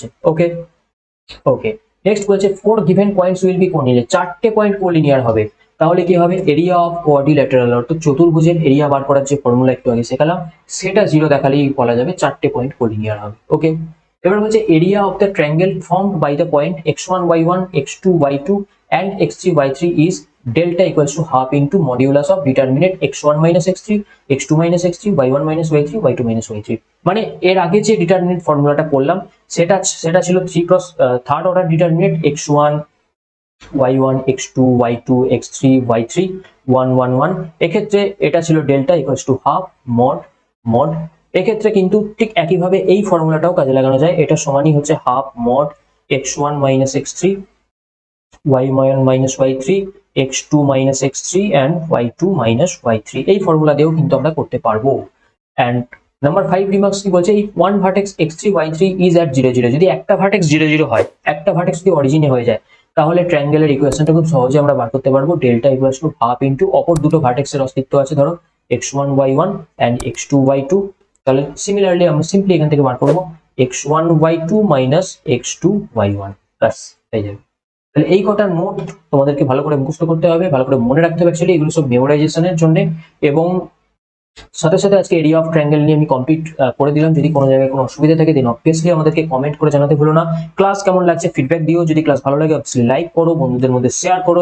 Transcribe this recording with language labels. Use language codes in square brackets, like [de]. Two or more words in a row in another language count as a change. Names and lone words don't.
[en] okay okay, next বলছে 4 given points will be collinear, [bn] চারটে পয়েন্ট কোলিনিয়ার হবে। তাহলে কি হবে, [en] area of quadrilateral [bn] অর্থাৎ চতুর্ভুজের এরিয়া বার করার যে ফর্মুলা একটু আগে শেখালাম সেটা 0 দেখালেই বলা যাবে চারটে পয়েন্ট কোলিনিয়ার হবে। [en] okay, এবার বলছে area of the triangle formed by the point x1 y1 x2 y2 and x3 y3 is delta = half into modulus of determinant x1 - x3, x2 - x3, y1 - y3, y2 - y3। [bn] মানে এর আগে যে ডিটারমিনেন্ট ফর্মুলাটা করলাম সেটা ছিল 3 ক্রস [en] third order determinant [bn] x1 y1 x2 y2 x3 y3 1 1 1। এক্ষেত্রে এটা ছিল ডেল্টা = [en] half mod. [bn] এক্ষেত্রে কিন্তু ঠিক একইভাবে এই ফর্মুলাটাও কাজে লাগানো যায়, এটা সমানই হচ্ছে [en] half mod [bn] x1 - x3 y1 - y3 x2 - x3 and y2 - y3। এই ফর্মুলা দিয়েও কিন্তু আমরা করতে পারবো। [en] and number 5 remarks [bn] কি বলছে, [en] if one vertex x3 y3 is at 0 0, [bn] যদি একটা ভার্টেক্স 0 0 হয়, একটা ভার্টেক্স যদি অরিজিনে হয়ে যায় তাহলে ট্রায়াঙ্গেলের ইকুয়েশনটা খুব সহজে আমরা বার করতে পারবো। ডেল্টা = [en] half into [bn] অপর দুটো ভার্টেক্সের অস্তিত্ব আছে, ধরো x1 y1 and x2 y2। তাহলে সিমিলারলি আমরা সিম্পলি এখান থেকে বার করবো x1 y2 - x2 y1 প্লাস হয়ে যাবে। তাহলে এই কটা নোট তোমাদেরকে ভালো করে মুখস্থ করতে হবে, ভালো করে মনে রাখতে হবে। অ্যাকচুয়ালি এগুলো সব মেমোরাইজেশনের জন্য। এবং সাথে সাথে আজকে এরিয়া অফ ট্রায়াঙ্গেল নিয়ে আমি কমপ্লিট করে দিলাম। যদি কোনো জায়গায় কোনো অসুবিধা থাকে [en] then obviously [bn] আমাদেরকে কমেন্ট করে জানাতে ভুলো না। ক্লাস কেমন লাগছে ফিডব্যাক দিও, যদি ক্লাস ভালো লাগে [en] obviously like [bn] করো, বন্ধুদের মধ্যে শেয়ার করো।